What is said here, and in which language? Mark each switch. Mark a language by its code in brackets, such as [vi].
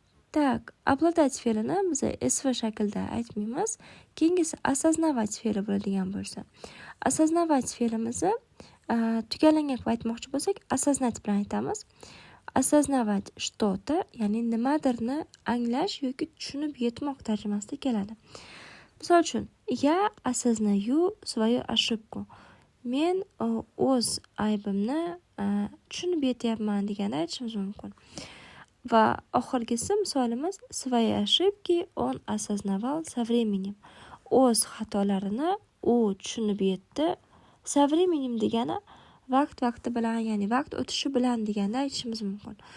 [uz] Так, обладать fe'lini biz SV shaklda aytmaymiz. Keyingisi осознавать fe'li bo'ladigan bo'lsa. Осознавать fe'limizni tugallangan qilib aytmoqchi bo'lsak, осознать bilan aytamiz. [ru] Осознавать что-то, [uz] ya'ni nimadirni anglash yoki tushunib yetmoq tarjimasida keladi. Misol uchun, [ru] я осознаю свою ошибку. [uz] Men o'z aybimni tushunib yetyapman deganda aytishimiz mumkin. Va oxirgisi misolimiz [ru] свои ошибки он осознавал со временем. [uz] O'z xatolarini u tushunib yetdi. [ru] Со временем [uz] degani vaqt bilan, ya'ni vaqt o'tishi bilan deganda aytishimiz mumkin.